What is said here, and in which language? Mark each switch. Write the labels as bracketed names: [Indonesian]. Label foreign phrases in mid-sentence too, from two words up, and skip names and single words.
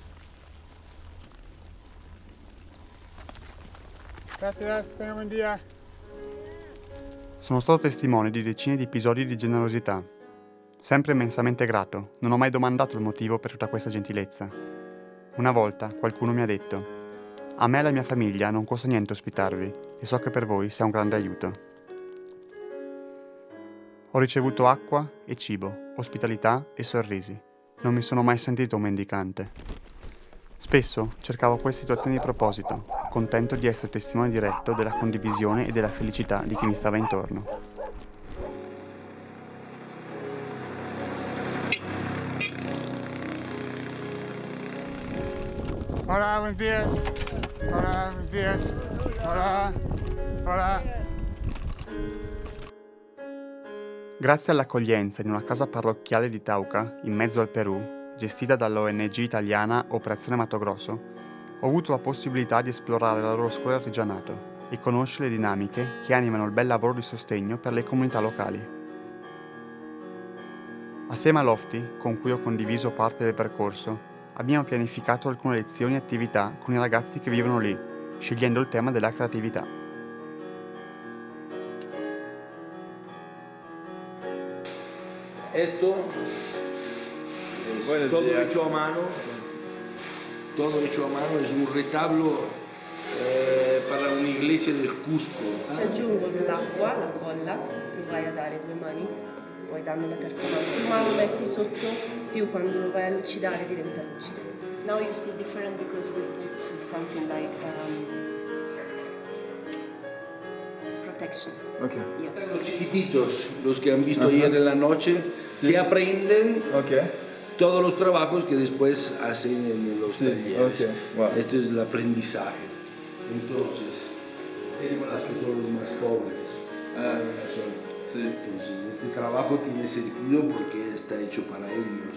[Spanish] Gracias, tenga buen día. [Italian] Sono stato testimone di decine di episodi di generosità. Sempre immensamente grato, non ho mai domandato il motivo per tutta questa gentilezza. Una volta qualcuno mi ha detto: a me e alla mia famiglia non costa niente ospitarvi e so che per voi sia un grande aiuto. Ho ricevuto acqua e cibo, ospitalità e sorrisi. Non mi sono mai sentito un mendicante. Spesso cercavo queste situazioni di proposito, contento di essere testimone diretto della condivisione e della felicità di chi mi stava intorno. [Spanish] Hola, buenos días. Hola, buenos días. Hola. Hola. [Italian] Grazie all'accoglienza in una casa parrocchiale di Tauca, in mezzo al Perù, gestita dall'ONG italiana Operazione Mato Grosso, ho avuto la possibilità di esplorare la loro scuola artigianato e conoscere le dinamiche che animano il bel lavoro di sostegno per le comunità locali. Assieme a Lofty, con cui ho condiviso parte del percorso, abbiamo pianificato alcune lezioni e attività con i ragazzi che vivono lì, scegliendo il tema della creatività. [Spanish] Esto es todo hecho a mano. Todo hecho a mano, es un retablo para una iglesia del Cusco. [Italian] Ci aggiungo l'acqua, la colla, che vai a dare 2 mani, poi danno la terza mano. Più mano metti sotto, più quando lo vai a lucidare diventa lucido. [English] Now you see different because we put something like protection. Ok. Yeah. [Spanish] Los chiquititos, los que han visto ayer en la noche, que aprenden todos los trabajos que después hacen en los talleres. [English] Okay. Wow. [Spanish] Este es el aprendizaje. Entonces, tenemos las que son los más pobres. Entonces, este trabajo tiene sentido porque está hecho para ellos.